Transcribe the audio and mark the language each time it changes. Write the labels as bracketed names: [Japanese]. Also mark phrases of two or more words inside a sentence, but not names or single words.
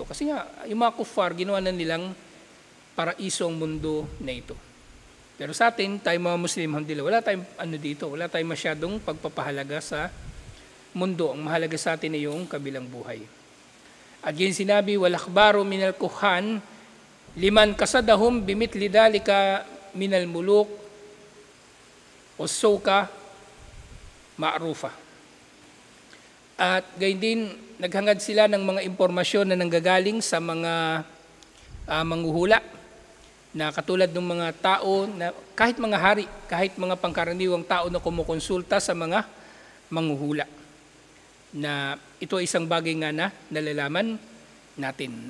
[Filipino] Kasi nga, yung mga kuffar, ginawa na nilang paraiso ang mundo na ito. Pero sa atin, tayo mga Muslim, alhamdulillah, wala tayong dito, wala tayong masyadong pagpapahalaga sa mundo. Ang mahalaga sa atin ay yung kabilang buhay. At yun sinabi, [Arabic] والأخبار من الكهان لمن قصدهم بمثل ذلك من الملوك والسوقة معروفة. [Filipino] At gayon din, naghangad sila ng mga impormasyon na nanggagaling sa mga manghuhula, na katulad ng mga tao, na kahit mga hari, kahit mga pangkaraniwang tao na kumukonsulta sa mga manghuhula, na ito ay isang bagay nga na nalalaman natin.